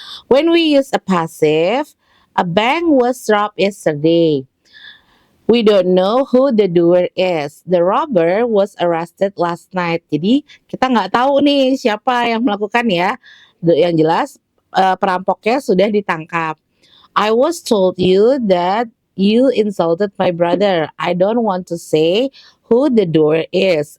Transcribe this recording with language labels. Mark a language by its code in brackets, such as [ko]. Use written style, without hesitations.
[en] When we use a passive, a bank was robbed yesterday. We don't know who the doer is. The robber was arrested last night. [id] Jadi kita nggak tahu nih siapa yang melakukan ya. Yang jelas perampoknya sudah ditangkap. [en] I was told you that you insulted my brother. I don't want to say who the doer is.